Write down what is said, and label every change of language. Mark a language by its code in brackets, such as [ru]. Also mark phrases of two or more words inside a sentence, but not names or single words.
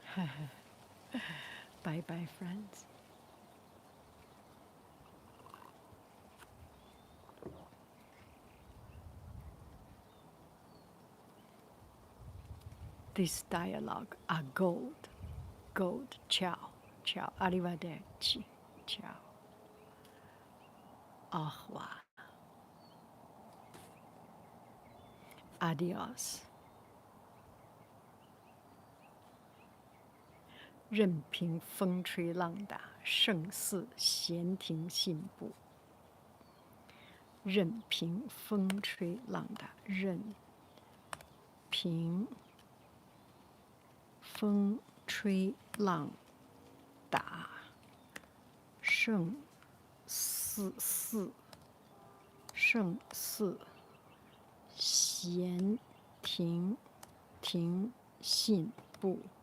[en] Bye-bye, friends. This dialogue are gold. Gold. [it] Ciao. Ciao. Arrivederci. Ciao. [fr] Au revoir. Adios. [zh] 任凭风吹浪打，胜似闲庭信步。任凭风吹浪打，任凭风吹浪打，胜似闲庭信步。